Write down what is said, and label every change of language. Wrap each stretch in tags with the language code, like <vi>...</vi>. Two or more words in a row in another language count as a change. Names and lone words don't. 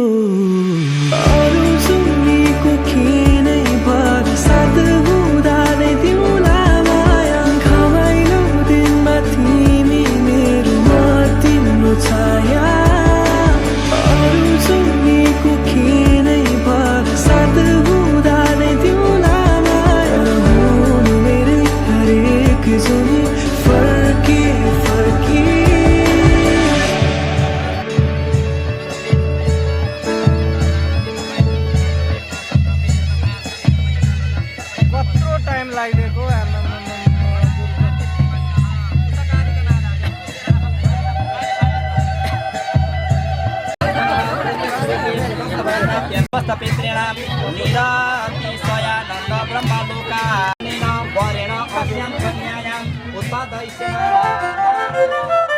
<ne>अरू सुनेको किनै भर साथ हुँदा नै तिमीलाई माया घमाइलो दिनमा तिमी मेरो म तिम्रो छाया अरू सुनेको किनै भर साथ हुँदा नै तिमीलाई माया हुनु मेरै हरेक जुनी फर्की फर्की कत्रो टाइम लागिदिएको</ne> <sa>पित्रेण निरातिशयानन्द ब्रह्मलोका वरेण अस्यां कन्यायां उत्पादयिष्यामि</sa>